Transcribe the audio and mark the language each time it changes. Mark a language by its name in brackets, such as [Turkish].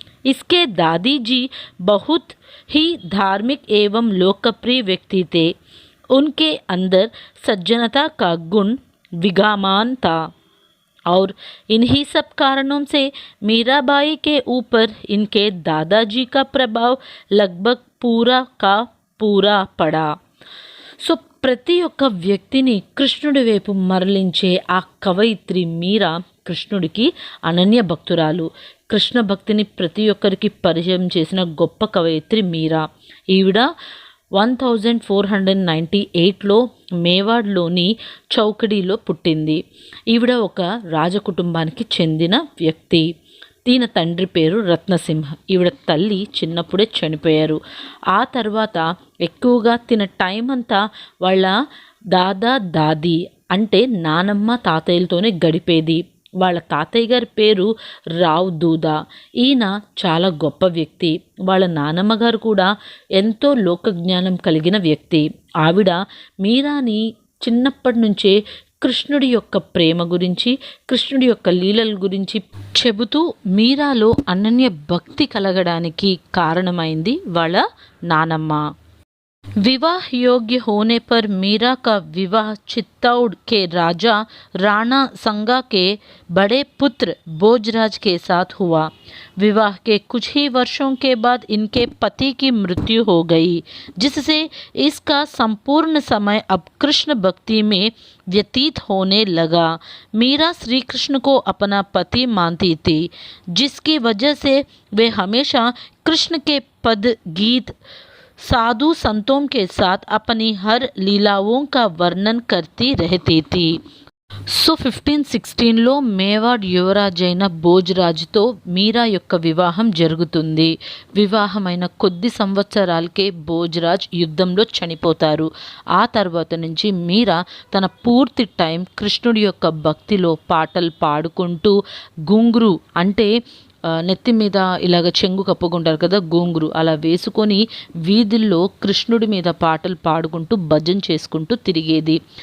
[Hindi] इसके दादी जी बहुत ही धार्मिक एवं लोकप्रिय व्यक्ति थे. उनके अंदर सज्जनता का गुण विद्यमान था और इन्हीं सब कारणों से मीराबाई के ऊपर इनके दादाजी का प्रभाव लगभग पूरा का पूरा पड़ा. [Telugu] సో ప్రతి ఒక్క వ్యక్తిని కృష్ణుడి వైపు మరలించే ఆ కవయిత్రి మీరా కృష్ణుడికి అనన్య భక్తురాలు. కృష్ణ భక్తిని ప్రతి ఒక్కరికి పరిచయం చేసిన గొప్ప కవయిత్రి మీరా. ఈవిడ 1498లో మేవాడ్లోని చౌకడీలో పుట్టింది. ఈవిడ ఒక రాజకుటుంబానికి చెందిన వ్యక్తి. ఈయన తండ్రి పేరు రత్నసింహ. ఈవిడ తల్లి చిన్నప్పుడే చనిపోయారు. ఆ తర్వాత ఎక్కువగా తిన టైం అంతా వాళ్ళ దాది అంటే నానమ్మ తాతయ్యలతోనే గడిపేది. వాళ్ళ తాతయ్య గారి పేరు రావ్ దూదా. ఈయన చాలా గొప్ప వ్యక్తి. వాళ్ళ నానమ్మ గారు కూడా ఎంతో లోకజ్ఞానం కలిగిన వ్యక్తి. ఆవిడ మీరాని చిన్నప్పటి నుంచే కృష్ణుడి యొక్క ప్రేమ గురించి, కృష్ణుడి యొక్క లీలల గురించి చెబుతూ మీరాలో అనన్య భక్తి కలగడానికి కారణమైంది వాళ్ళ నానమ్మ. [Hindi] विवाह योग्य होने पर मीरा का विवाह चित्तौड़ के राजा राणा संगा के बड़े पुत्र भोजराज के साथ हुआ. विवाह के कुछ ही वर्षों के बाद इनके पति की मृत्यु हो गई, जिससे इसका संपूर्ण समय अब कृष्ण भक्ति में व्यतीत होने लगा. मीरा श्री कृष्ण को अपना पति मानती थी, जिसकी वजह से वे हमेशा कृष्ण के पद गीत साधु संतों के साथ अपनी हर लीलाओं का वर्णन करती रहती थी. [Telugu] సో 1516లో మేవాడ్ యువరాజైన భోజరాజుతో మీరా యొక్క వివాహం జరుగుతుంది. వివాహమైన కొద్ది సంవత్సరాలకే భోజరాజ్ యుద్ధంలో చనిపోతారు. ఆ తర్వాత నుంచి మీరా తన పూర్తి టైం కృష్ణుడి యొక్క భక్తిలో పాటలు పాడుకుంటూ గుంగురు అంటే నెత్తి మీద ఇలాగ చెంగు కప్పుకుంటారు కదా, గోంగురు అలా వేసుకొని వీధుల్లో కృష్ణుడి మీద పాటలు పాడుకుంటూ భజన చేసుకుంటూ తిరిగేది.